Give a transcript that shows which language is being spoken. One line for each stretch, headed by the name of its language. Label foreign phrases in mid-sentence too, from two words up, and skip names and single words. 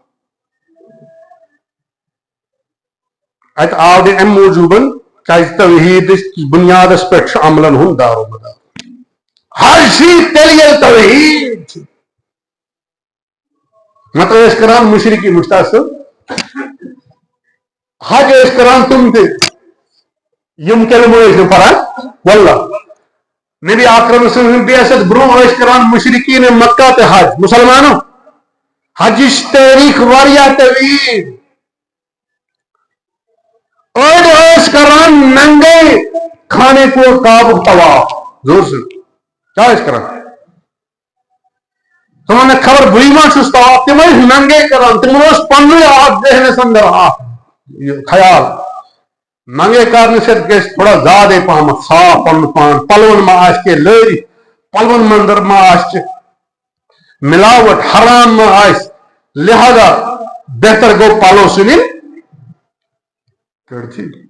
Kashmiri: اتہ آو نہٕ امہِ موٗجوٗبن کیٛازِ توحیٖدٕچ بُنیادس پٮ۪ٹھ چھُ عملن ہُنٛد دارومدار حج چھی تیٚلہِ ییٚلہِ توحیٖد چھُ نتہٕ ٲسۍ کران مُشرِکین مُشتاق صٲب حج ٲسۍ کران تِم تہِ یِم کلمہٕ ٲسۍ نہٕ پران واللہ نبی اکرم
Arabic: صلی اللہ علیہ وسلم
Kashmiri: بعثت برونٛہہ ٲسۍ کران مُشرِکین مکہ تہِ حج مُسلمانو حجٕچ تٲریٖخ واریاہ طویل أڑۍ ٲسۍ کران
Urdu: ننگے خانے کو
Kashmiri: کعبُک طواف
Urdu: زور سے
Kashmiri: کیٛاہ ٲسۍ کران تِمن نہٕ خبر بٕے ما چھُس طواف تِم ٲسۍ ننگے کران تِمن اوس پننُے اکھ ذہنس اندر اکھ خیال ننگے کرنہٕ سۭتۍ گژھِ
Urdu: تھوڑا زیادے
Kashmiri: پہمتھ صاف پنُن پان پلون ما آسہِ کینٛہہ لٲرِتھ پلون منٛدر ما آسہِ ملاوٹ حرام ما آسہِ لہذا بہتر گوٚو پلو ژھٕنٕنۍ کٔڑتھٕے